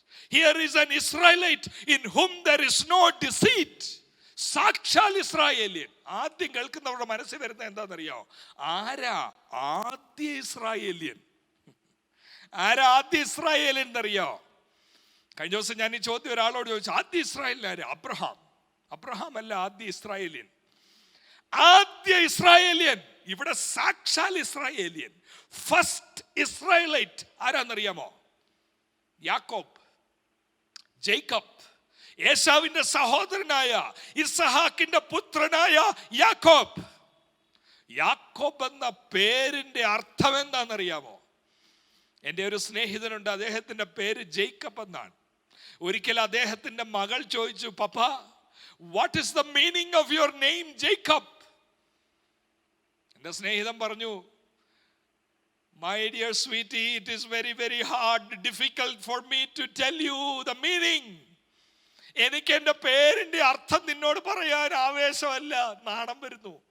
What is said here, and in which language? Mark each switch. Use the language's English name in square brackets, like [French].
[English] Here is an Israelite in whom there is no deceit. [Malayalam] സാക്ഷാൽ ഇസ്രായേലിയൻ. ആദ്യം കേൾക്കുന്നവരുടെ മനസ്സിൽ വരുന്ന എന്താണെന്നറിയോ? ആരാ ആദ്യ ഇസ്രായേലിയൻ? ആരാ ആദ്യ ഇസ്രായേലിയൻ എന്നറിയോ? കഴിഞ്ഞ ദിവസം ഞാൻ ഈ ചോദ്യം ഒരാളോട് ചോദിച്ചു, ആദ്യ ഇസ്രായേലിൻ ആര്? അബ്രഹാം. അബ്രഹാം അല്ല ആദ്യ ഇസ്രായേലിയൻ. ആദ്യ ഇസ്രായേലിയൻ ഇവിടെ സാക്ഷാൽ ഇസ്രായേലിയൻ, ഫസ്റ്റ് ഇസ്രായേലൈറ്റ് ആരാന്നറിയാമോ? യാക്കോബ്, ജേക്കബ്, ഏശാവിന്റെ സഹോദരനായ ഇസ്ഹാക്കിന്റെ പുത്രനായ യാക്കോബ്. യാക്കോബ് എന്ന പേരിന്റെ അർത്ഥം എന്താണെന്നറിയാമോ? എൻ്റെ ഒരു സ്നേഹിതനുണ്ട്, അദ്ദേഹത്തിന്റെ പേര് ജേക്കബ് എന്നാണ്. ഒരിക്കൽ അദ്ദേഹത്തിന്റെ മകൾ ചോദിച്ചു, പപ്പ, [English] What is the meaning of your name Jacob? [Malayalam] എന്റെ സ്നേഹിതൻ പറഞ്ഞു, [English] my dear sweetie, it is very very hard, difficult for me to tell you the meaning. [Malayalam] എനിക്ക് എൻ്റെ പേരിന്റെ അർത്ഥം നിന്നോട് പറയാൻ ആവേശമല്ല, നാണം വരുന്നു.